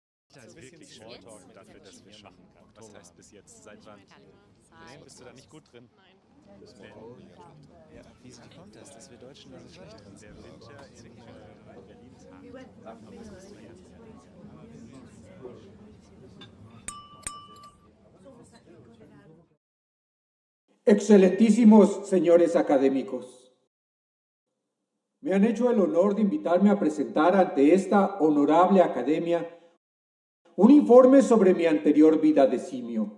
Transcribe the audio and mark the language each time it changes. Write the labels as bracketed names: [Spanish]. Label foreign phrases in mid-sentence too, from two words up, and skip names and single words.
[German] Da ist wirklich Smalltalk dafür, dass wir machen kann. Was heißt bis jetzt? Seit wann? Nee, bist du da nicht gut drin? Ja, wie kommt das, dass wir Deutschen da so schlecht drin sind? Der Winter in Berlin ist hart. Aber das musst du jetzt. [Spanish] Excelentísimos señores académicos, me han hecho el honor de invitarme a presentar ante esta honorable academia un informe sobre mi anterior vida de simio.